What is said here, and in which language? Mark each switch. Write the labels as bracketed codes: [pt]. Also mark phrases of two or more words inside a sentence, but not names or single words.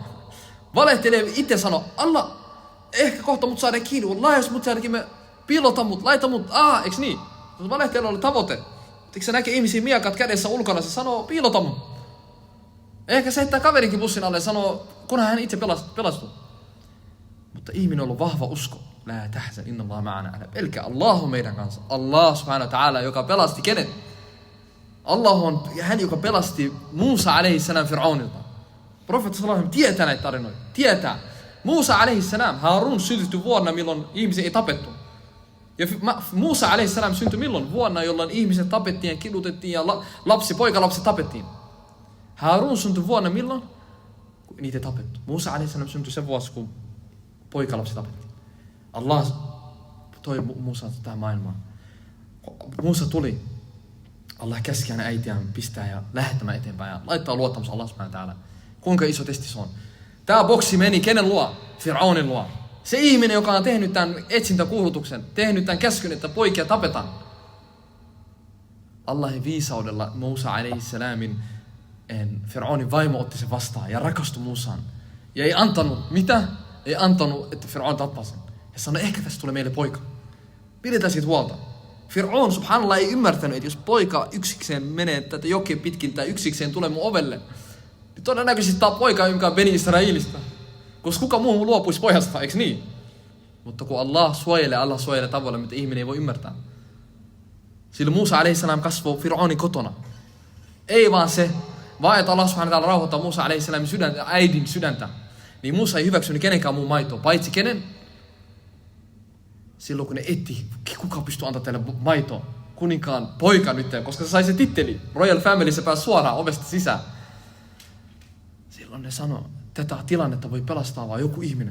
[fi] Valehteli itse sanoo, Allah, ehkä kohta mut saadaan kiinni. Wallah, jos mut saadaankin, me piilota mut, laita mut. Eiks niin? Valehtelu oli tavoite. Eikö sä näkee ihmisiä miekat kädessä ulkona, se sanoo, piilota mut. Ehkä se heittää kaverinkin bussin alle ja sanoo, kunhan hän itse pelastuu. Mutta ihminen on ollut vahva usko. [ar] لا تحزن، إن الله معنا. [fi] Älä pelkää, Allah on meidän kanssa. [ar] الله سبحانه وتعالى, [fi] joka pelasti kenet? Allah on hän, joka pelasti Musa [ar] عليه السلام [fi] Fir'aunilta. Profeetta [ar] صلى الله عليه وسلم [fi] tietää näitä tarinoita. Tietää. Musa [ar] عليه السلام, [fi] Harun syntyi vuonna, milloin ihmisiä ei tapettu. Ja Musa [ar] عليه السلام [fi] syntyi milloin? Vuonna, jolloin ihmiset tapettiin ja kidutettiin ja poikalapsi tapettiin. Harun syntyi vuonna milloin? Kun niitä ei tapettu. Musa [ar] عليه السلام [fi] syntyi sen vuosi, kun poikalapsi tapettiin. Allah toi Musa tähän maailmaan. Musa tuli. Allah käski hänen äitiään pistää ja lähettämään eteenpäin ja laittaa luottamus [ar] الله سبحانه وتعالى. [fi] Kuinka iso testi se on? Tämä boksi meni kenen luo? Fir'aunin luo. Se ihminen, joka on tehnyt tämän etsintäkuulutuksen, tehnyt tämän käskyn, että poikia tapetaan. Allahin viisaudella Musa alaihi salamin Fir'aunin vaimo otti sen vastaan ja rakastui Musaan. Ja ei antanut, mitä? Ei antanut, että Fir'aun tappaa sen. Ja sanoi, ehkä tästä tulee meille poika. Pidetään siitä huolta. Fir'aun subhanallah ei ymmärtänyt, että jos poika yksikseen menee tätä jokea pitkin tai yksikseen tulee mun ovelle, niin todennäköisesti tämä poika, joka on Beni Israelista. Koska kuka muu luopuisi pojasta, eikö niin? Mutta kun Allah suojelee tavalla, mitä ihminen ei voi ymmärtää. Sillä Musa a.s. kasvoi Fir'aunin kotona. Ei vaan se, vaan että [ar] الله سبحانه وتعالى [fi] rauhoittaa Musa a.s. äidin sydäntä. Niin Musa ei hyväksynyt kenenkään muun maitoa, paitsi kenen? Silloin kun ne etti, kuka pystyy antaa teille maitoa? Kuninkaan poika nyt, koska se sai se titteli. [en] Royal Family, [fi] se pääsi suoraan ovesta sisään. Silloin ne sanoi, tätä tilannetta voi pelastaa vaan joku ihminen.